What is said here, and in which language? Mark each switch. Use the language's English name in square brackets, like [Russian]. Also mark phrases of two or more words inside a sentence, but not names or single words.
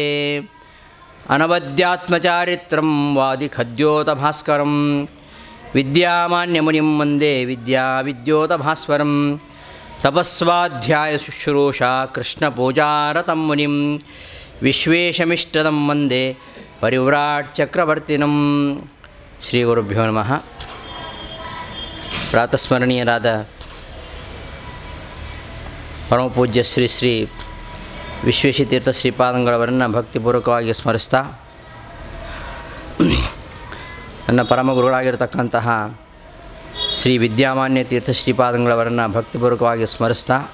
[Sanskrit] ಅನವದ್ಯಾತ್ಮಚಾರಿತ್ರಂ ವಾದಿಖದ್ಯೋತಭಾಸ್ಕರಂ ವಿದ್ಯಾಮಾನ್ಯಮುನಿಂ ವಂದೇ ವಿದ್ಯಾವಿದ್ಯೋತಭಾಸ್ವರಂ. ತಪಸ್ವಾಧ್ಯಾಯ ಶುಶ್ರೂಷಾ ಕೃಷ್ಣಪೂಜಾರತಂ ಮುನಿಂ ವಿಶ್ವೇಶಮಿಷ್ಟದಂ ವಂದೇ ಪರಿವ್ರಾಟ್ ಚಕ್ರವರ್ತಿನಂ. ಶ್ರೀ ಗುರುಭ್ಯೋ ನಮಃ. [Kannada] ಪ್ರಾತಸ್ಮರಣೀಯರಾದ ಪರಮಪೂಜ್ಯ ಶ್ರೀ ಶ್ರೀ ವಿಶ್ವೇಶತೀರ್ಥ ಶ್ರೀಪಾದಂಗಳವರನ್ನು ಭಕ್ತಿಪೂರ್ವಕವಾಗಿ ಸ್ಮರಿಸ್ತಾ, ನನ್ನ ಪರಮ ಗುರುಗಳಾಗಿರ್ತಕ್ಕಂತಹ ಶ್ರೀ ವಿದ್ಯಾಮಾನ್ಯ ತೀರ್ಥ ಶ್ರೀಪಾದಂಗಳವರನ್ನು ಭಕ್ತಿಪೂರ್ವಕವಾಗಿ ಸ್ಮರಿಸ್ತಾ,